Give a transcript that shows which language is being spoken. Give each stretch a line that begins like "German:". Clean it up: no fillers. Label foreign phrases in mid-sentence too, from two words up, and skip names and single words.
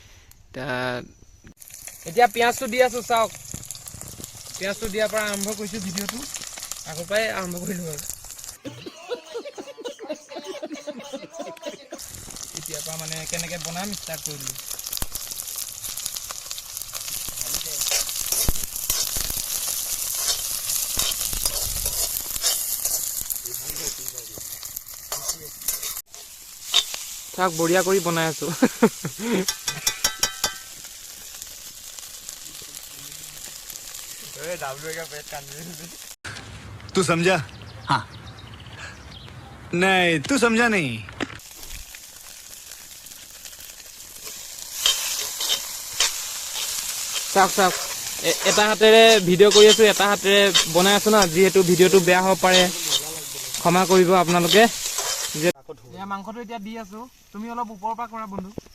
Assamese: এতিয়া পিঁয়াজটো দি আছোঁ চাওক পিঁয়াজটো দিয়াৰ পৰা আৰম্ভ কৰিছোঁ ভিডিঅ'টো আগৰ পৰাই আৰম্ভ কৰিলোঁ আৰু এতিয়াৰ পৰা মানে কেনেকৈ বনাম ষ্টাৰ্ট কৰিলোঁ চাওক বঢ়িয়া কৰি বনাই আছোঁ
Hindi: तू समझा हाँ नहीं तू समझा नहीं
Assamese: চাওক এটা হাতেৰে ভিডিঅ' কৰি আছোঁ এটা হাতেৰে বনাই আছোঁ ন যিহেতু ভিডিঅ'টো বেয়া হ'ব পাৰে ক্ষমা কৰিব আপোনালোকে মাংসটো এতিয়া দি আছোঁ তুমি অলপ ওপৰৰ পৰা কৰা বন্ধু